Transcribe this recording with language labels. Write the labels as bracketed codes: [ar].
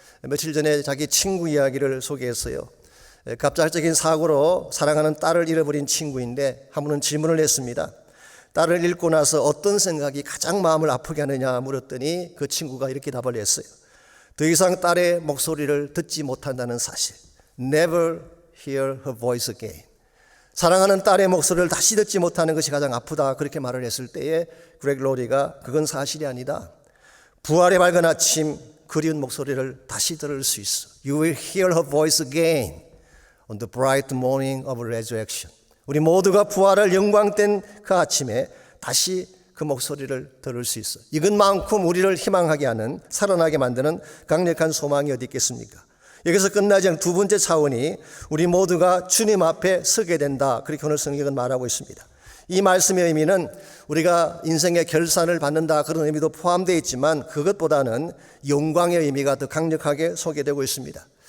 [ko] 며칠 전에 자기 친구 이야기를 소개했어요. 갑작적인 사고로 사랑하는 딸을 잃어버린 친구인데 한 분은 질문을 했습니다. 딸을 잃고 나서 어떤 생각이 가장 마음을 아프게 하느냐 물었더니 그 친구가 이렇게 답을 했어요. 더 이상 딸의 목소리를 듣지 못한다는 사실. [en] Never hear her voice again. [ko] 사랑하는 딸의 목소리를 다시 듣지 못하는 것이 가장 아프다. 그렇게 말을 했을 때에 그렉 로리가 그건 사실이 아니다. 부활의 밝은 아침 그리운 목소리를 다시 들을 수 있어. [en] You will hear her voice again on the bright morning of resurrection. [ko] 우리 모두가 부활을 영광된 그 아침에 다시 그 목소리를 들을 수 있어. 이것만큼 우리를 희망하게 하는, 살아나게 만드는 강력한 소망이 어디 있겠습니까? 여기서 끝나지 않은 두 번째 차원이 우리 모두가 주님 앞에 서게 된다. 그렇게 오늘 성경은 말하고 있습니다. 이 말씀의 의미는 우리가 인생의 결산을 받는다 그런 의미도 포함되어 있지만 그것보다는 영광의 의미가 더 강력하게 소개되고 있습니다.